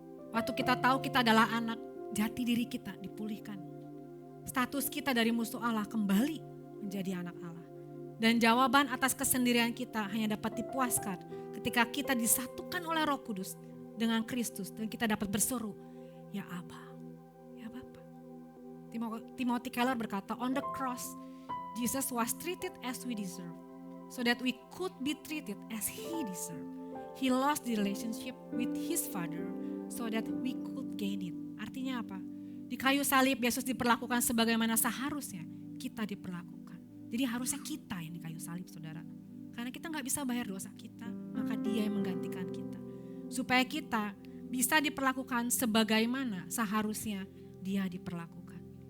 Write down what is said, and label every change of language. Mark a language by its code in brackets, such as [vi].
[id] Waktu kita tahu kita adalah anak, jati diri kita dipulihkan. Status kita dari musuh Allah kembali menjadi anak Allah. Dan jawaban atas kesendirian kita hanya dapat dipuaskan ketika kita disatukan oleh Roh Kudus dengan Kristus dan kita dapat berseru, ya Aba, ya Bapa. [en] Timothy Keller [id] berkata, [en] on the cross, Jesus was treated as we deserve, so that we could be treated as He deserved. He lost the relationship with His Father, so that we could gain it. [id] Artinya apa? Di kayu salib Yesus diperlakukan sebagaimana seharusnya kita diperlakukan. Jadi harusnya kita yang di kayu salib, saudara. Karena kita gak bisa bayar dosa kita, maka Dia yang menggantikan kita. Supaya kita bisa diperlakukan sebagaimana seharusnya Dia diperlakukan.